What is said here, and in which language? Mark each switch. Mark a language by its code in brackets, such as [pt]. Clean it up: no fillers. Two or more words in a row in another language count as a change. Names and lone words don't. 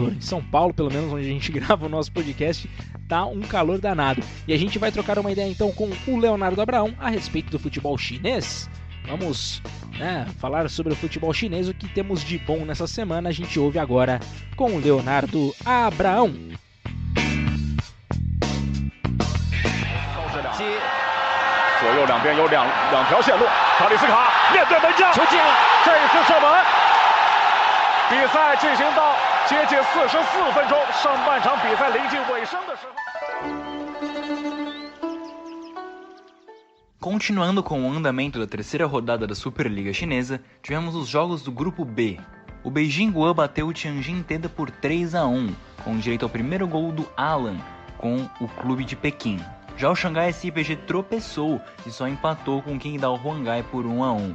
[pt] Em São Paulo, pelo menos onde a gente grava o nosso podcast, tá um calor danado. E a gente vai trocar uma ideia então com o Leonardo Abraão a respeito do futebol chinês. Vamos falar sobre o futebol chinês, o que temos de bom nessa semana. A gente ouve agora com o Leonardo Abraão. [zh] 左右两边有两条线路，卡里斯卡面对门将，球进了，这一次射门。比赛进行到接近44分钟，上半场比赛临近尾声的时候。 [pt] Continuando com o andamento da 3ª rodada da Superliga Chinesa, tivemos os jogos do grupo B. O Beijing Guoan bateu o Tianjin Teda por 3-1, com direito ao primeiro gol do Alan, com o clube de Pequim. Já o Xangai SIPG tropeçou e só empatou com o Qingdao Huangai por 1-1.